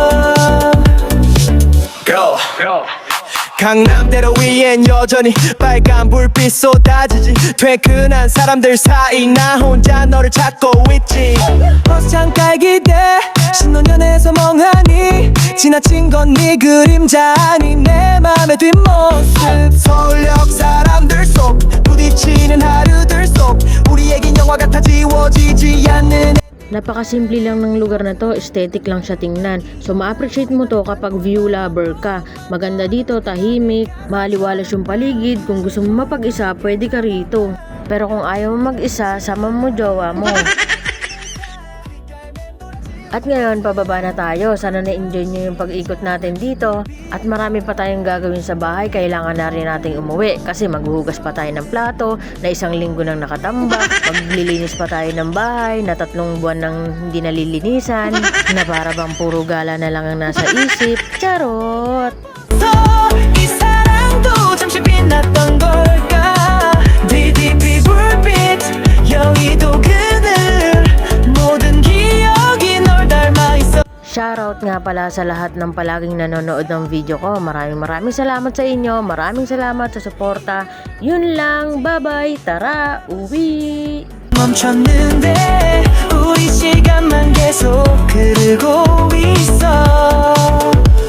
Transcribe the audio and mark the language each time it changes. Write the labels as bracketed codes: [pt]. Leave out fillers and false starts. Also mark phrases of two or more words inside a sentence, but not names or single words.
[ko] Go 강남대로 위엔 여전히 빨간 불빛 쏟아지지 퇴근한 사람들 사이 나 혼자 너를 찾고 있지 버스장 깔기대 신혼연애에서 멍하니 지나친 건 네 그림자 아니 내 맘의 뒷모습 서울역 사람들 속 부딪히는 하루들 속 우리에겐 영화 같아 지워지지 않는 [tl] Napakasimple lang ng lugar na to, aesthetic lang siya tingnan. So ma-appreciate mo to kapag view lover ka. Maganda dito, tahimik, maliwalas yung paligid. Kung gusto mo mapag-isa, pwede ka rito. Pero kung ayaw mo mag-isa, sama mo jowa mo. At ngayon, pababa na tayo. Sana na-enjoy nyo yung pag-ikot natin dito. At marami pa tayong gagawin sa bahay. Kailangan na rin nating umuwi. Kasi maghuhugas pa tayo ng plato na isang linggo nang nakatambak. Maglilinis pa tayo ng bahay na 3 buwan nang hindi nalilinisan. Na para bang puro gala na lang ang nasa isip. Charot! [ko] 이 사랑도 잠시 빛났던 걸까 DDP 불빛 여의도 그늘 모든 기억이 널 닮아 있어 [tl] Shoutout nga pala sa lahat ng palaging nanonood ng video ko. Maraming salamat sa inyo. Maraming salamat sa suporta. Yun lang. Bye-bye. Tara, uwi! [ko] 멈췄는데 우리 시간만 계속 흐르고 있어